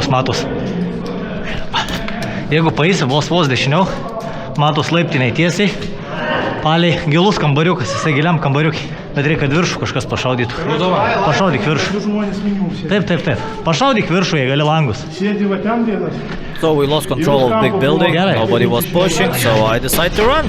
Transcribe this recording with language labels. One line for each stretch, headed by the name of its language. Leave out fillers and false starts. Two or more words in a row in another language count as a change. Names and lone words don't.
Lithuanian: Kojos matos. Jeigu paeisi vos dešiniau, matos laiptiniai tiesiai. Palei gilus kambariukas, jisai giliam kambariukai. Bet reikia, kad viršų kažkas pašaudytų. Pašaudyk viršų. Taip. Pašaudyk viršų, jei gali langus.
English: So we lost control of big building,
Lithuanian: Gerai.
English: nobody was pushing, so I decided to run.